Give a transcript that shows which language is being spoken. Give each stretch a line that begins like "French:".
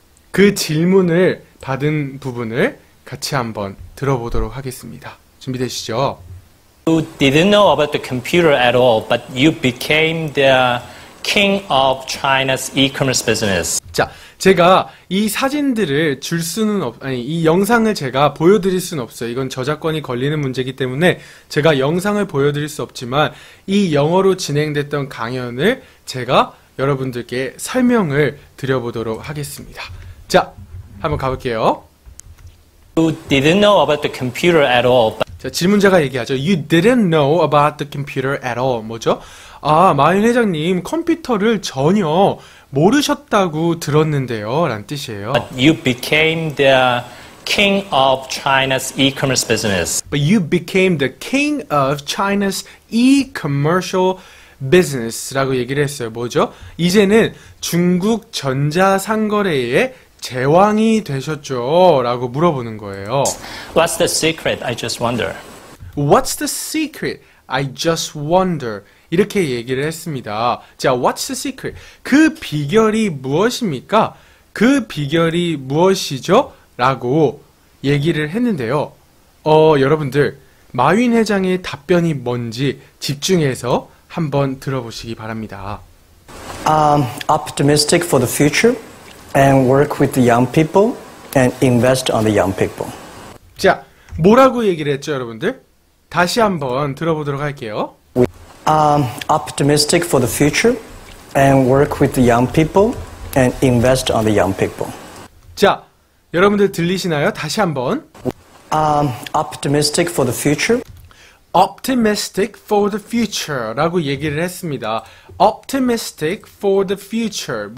Korean: 그 질문을 받은 부분을 같이 한번 들어보도록 하겠습니다. 준비되시죠?
English: You didn't know about the computer at all, but you became the king of China's e-commerce business.
Korean: 자, 제가 이 사진들을 줄 수는 이 영상을 제가 보여드릴 수는 없어요. 이건 저작권이 걸리는 문제이기 때문에 제가 영상을 보여드릴 수 없지만 이 영어로 진행됐던 강연을 제가 여러분들께 설명을 드려보도록 하겠습니다. 자, 한번 가볼게요.
English: You didn't know about the computer at all.
Korean: 자, 질문자가 얘기하죠.
English: You didn't know about the computer at all.
Korean: 뭐죠? 아, 마윈 회장님 컴퓨터를 전혀 모르셨다고 들었는데요. 라는 뜻이에요.
English: But you became the king of China's e-commerce business. But you became the king of China's e-commercial business
Korean: 라고 얘기를 했어요. 뭐죠? 이제는 중국 전자상거래의 제왕이 되셨죠? 라고 물어보는 거예요.
English: What's the secret? I just wonder. What's the secret? I just wonder.
Korean: 이렇게 얘기를 했습니다. 자,
English: what's the secret?
Korean: 그 비결이 무엇입니까? 그 비결이 무엇이죠? 라고 얘기를 했는데요. 여러분들, 마윈 회장의 답변이 뭔지 집중해서 한번 들어보시기 바랍니다.
English: Optimistic for the future and work with the young people and invest on the young people.
Korean: 자, 뭐라고 얘기를 했죠, 여러분들? 다시 한번 들어보도록 할게요.
English: Optimistic for the future and work with the young people and invest on the young people.
Korean: 자, 여러분들 들리시나요? 다시 한번.
English: Optimistic for the future. Optimistic for the future
Korean: 라고 얘기를 했습니다.
English: Optimistic for the future.